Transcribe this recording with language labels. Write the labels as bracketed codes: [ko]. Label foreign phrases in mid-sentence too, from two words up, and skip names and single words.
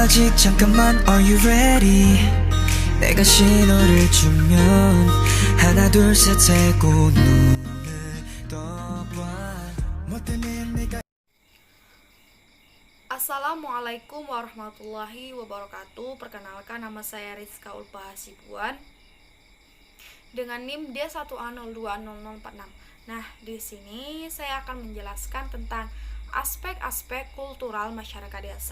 [ko] 잠깐만 [en] are you ready [ko] 내가 신호를 주면 하나 둘 셋 세고 눈을 떠봐 못되는 내가 [ar] السلام عليكم ورحمة الله وبركاته. [id] Perkenalkan, nama saya Rizka Ulfa Hasibuan dengan NIM D1A020046. Nah, di sini saya akan menjelaskan tentang aspek-aspek kultural masyarakat desa.